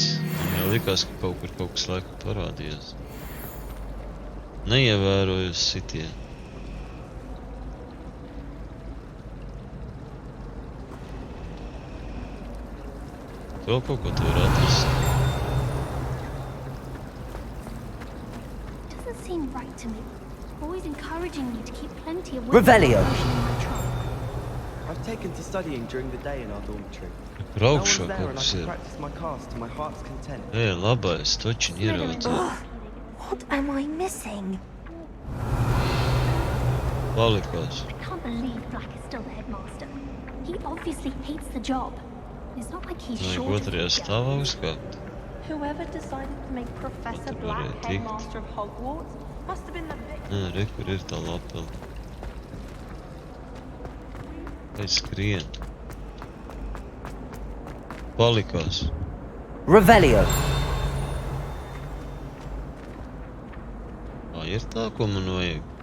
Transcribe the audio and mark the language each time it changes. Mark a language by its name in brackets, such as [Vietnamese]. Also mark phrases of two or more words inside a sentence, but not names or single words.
[Latvian] Man jau likās, ka kaut kur kaut kas laikam parādījās. Neievēroju sitienu. Vēl kaut ko tu vari atrast. [English] Doesn't seem right to me. Always encouraging me to keep plenty of Revelio. I've taken to studying during the day in our dormitory. [Latvian] Tur [English] No [Latvian] augšā [English] one's there [Latvian] kaut [English] and I [Latvian] kas [English] can [Latvian] ir. [English] practice my cast to my heart's content. [Latvian] Labais, točiņ ieraudzīju. [English] What am I missing? [Latvian] Palikās. [English] I can't believe Black is still the headmaster. He obviously hates the job. It's not like he's [Latvian] Vajag [English] short of [Latvian] otrajā [English] ego. [Latvian] stāvā uzkāpt. [English] Whoever decided to make Professor [Latvian] Tur [English] Black [Latvian] varēja tikt. [English] headmaster of Hogwarts must have been the victim. [Latvian] Nē, re, kur ir tā lapela. Vai skrien. Palikās. Revelio. Ir tā, ko man vajag.